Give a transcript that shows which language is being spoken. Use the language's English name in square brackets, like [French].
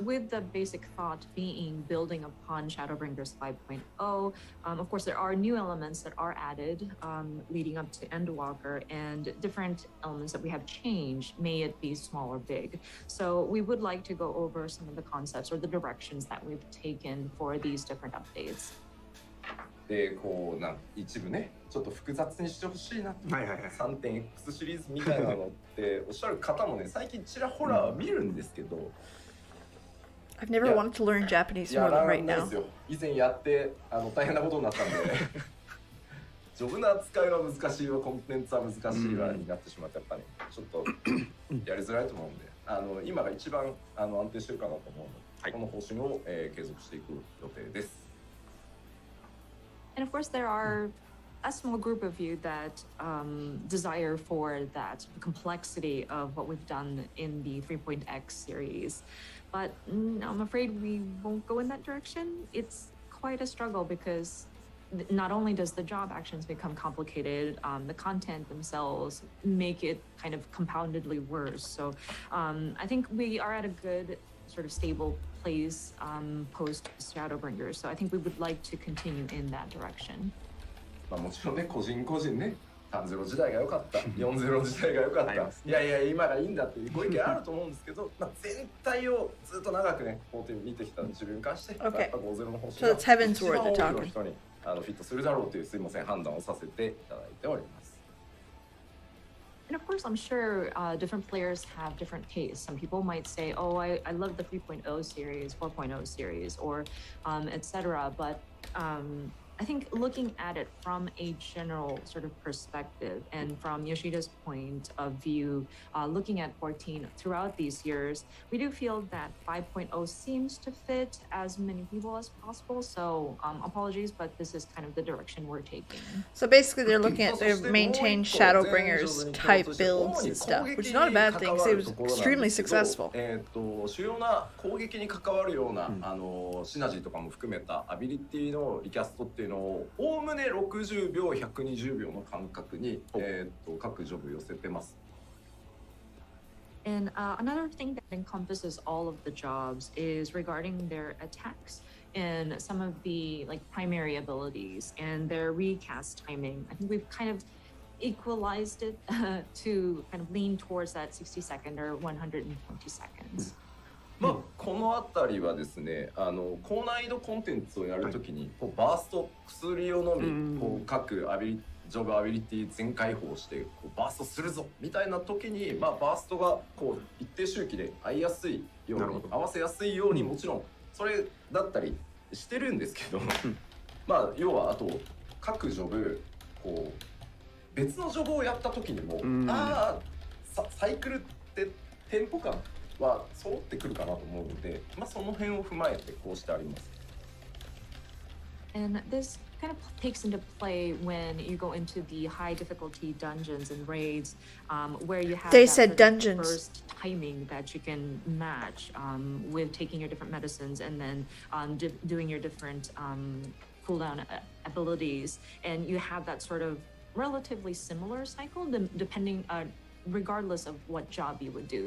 [English] With the basic thought being building upon Shadowbringers 5.0, of course there are new elements that are added leading up to Endwalker, and different elements that we have changed, may it be small or big. So we would like to go over some of the concepts or the directions that we've taken for these different updates. [Japanese] でこう一部ねちょっと複雑にしてほしいなと、3.X シリーズみたいなのっておっしゃる方もね最近ちらほら見るんですけど、 [English] I've never wanted to learn Japanese more than right now. [Japanese] 以前やって大変なことになったんでジョブの扱いは難しいわ、コンテンツは難しいわになってしまってやっぱりちょっとやりづらいと思うんで、今が一番安定してるかなと思うので。はいこの方針を、継続していく予定です。 [English] And of course, there are a small group of you that desire for that complexity of what we've done in the 3.x series. But I'm afraid we won't go in that direction. It's quite a struggle because not only does the job actions become complicated, the content themselves make it kind of compoundedly worse. So I think we are at a good sort of stable place post Shadowbringers. So I think we would like to continue in that direction. [Japanese] まあもちろんね、個人個人ね、3-0時代が良かった、4-0時代が良かった、いやいや今がいいんだっていうご意見あると思うんですけど、まあ全体をずっと長くね、14見てきた自分に関して、やっぱ5-0の方針が一番多くの人にフィットするだろうというすいません判断をさせていただいております。 [English] And of course, I'm sure different players have different tastes. Some people might say, oh, I love the 3.0 series, 4.0 series, or etc. But I think looking at it from a general sort of perspective and from Yoshida's point of view, looking at 14 throughout these years, we do feel that 5.0 seems to fit as many people as possible. So apologies, but this is kind of the direction we're taking. So basically they're looking at their maintained Shadowbringers type builds and stuff, which is not a bad thing because it was extremely successful. [Japanese] 主要な攻撃に関わるような、シナジーとかも含めたアビリティのリキャストっていうのをおおむね60秒120秒の間隔に、各ジョブ寄せてます。 [English] And another thing that encompasses all of the jobs is regarding their attacks and some of the like primary abilities and their recast timing. I think we've kind of equalized it to kind of lean towards that 60 second or 120 seconds. [Japanese] まあ、この辺りはですね、高難易度コンテンツをやるときにこうバースト薬を飲み、こう各ジョブアビリティ全開放してこうバーストするぞみたいな時に、まあ、バーストがこう一定周期で合いやすいように合わせやすいようにもちろんそれだったりしてるんですけどまあ要はあと各ジョブこう別のジョブをやった時にも、サイクルってテンポ感は揃ってくるかなと思うので、まあ、その辺を踏まえてこうしてあります。 [English] And this kind of takes into play when you go into the high difficulty dungeons and raids, where you have that first timing that you can match with taking your different medicines and then doing your different cooldown abilities, and you have that sort of relatively similar cycle depending regardless of what job you would do.